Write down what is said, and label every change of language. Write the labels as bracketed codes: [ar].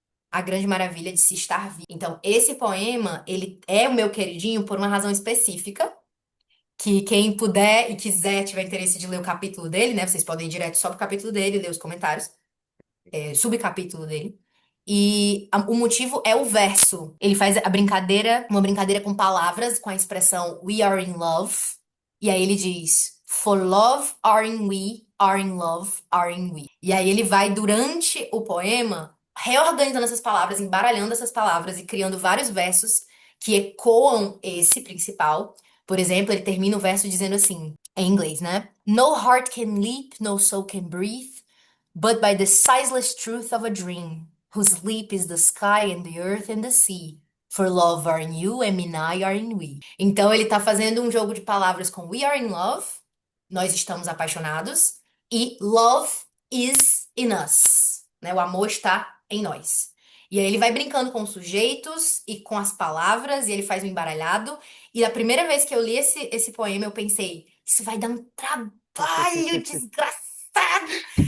[pt] A grande maravilha de se estar vivo. Então, esse poema, ele é o meu queridinho por uma razão específica, que quem puder e quiser, tiver interesse de ler o capítulo dele, né? Vocês podem ir direto só pro capítulo dele, ler os comentários, subcapítulo dele. E o motivo é o verso. Ele faz a brincadeira, uma brincadeira com palavras, com a expressão [en] We are in love. [pt] E aí ele diz [en] For love are in we, are in love, are in we. [pt] E aí ele vai, durante o poema, reorganizando essas palavras, embaralhando essas palavras e criando vários versos que ecoam esse principal. Por exemplo, ele termina o verso dizendo assim, em inglês, né? [en] No heart can leap, no soul can breathe, but by the sizeless truth of a dream, whose leap is the sky and the earth and the sea. For love are in you and me I are in we. [pt] Então ele tá fazendo um jogo de palavras com [en] we are in love, [pt] nós estamos apaixonados, e [en] love is in us, [pt] né? O amor está em nós. E aí ele vai brincando com os sujeitos e com as palavras, e ele faz um embaralhado. E a primeira vez que eu li esse poema, eu pensei, isso vai dar um trabalho desgraçado.